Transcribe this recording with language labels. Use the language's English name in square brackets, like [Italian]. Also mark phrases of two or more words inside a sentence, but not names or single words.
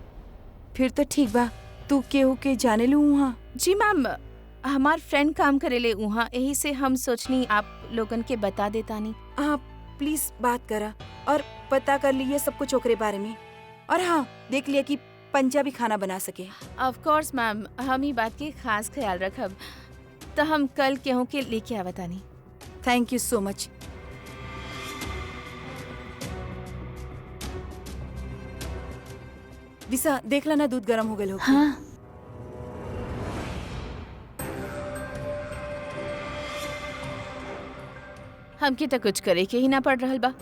[Bhojpuri] फिर तो ठीक बा। तू केहू के जाने लू वहाँ? जी मैम, हमार फ्रेंड काम करेले वहाँ, यही से हम सोचनी आप लोगन के बता देता नहीं। हाँ प्लीज बात करा और पता कर लिए सब कुछ ओकरे बारे में। और हाँ, देख लिया कि पंजाबी खाना बना सके। [English] of course ma'am, [Bhojpuri] हम ही बात के खास ख्याल रखब। तो हम कल केहू के लेके आवता नहीं। [English] thank you so much. [Bhojpuri] दिशा देख ला ना, दूध गर्म हो गए। हाँ हमके तो कुछ करे के ही ना पड़ रहल बा।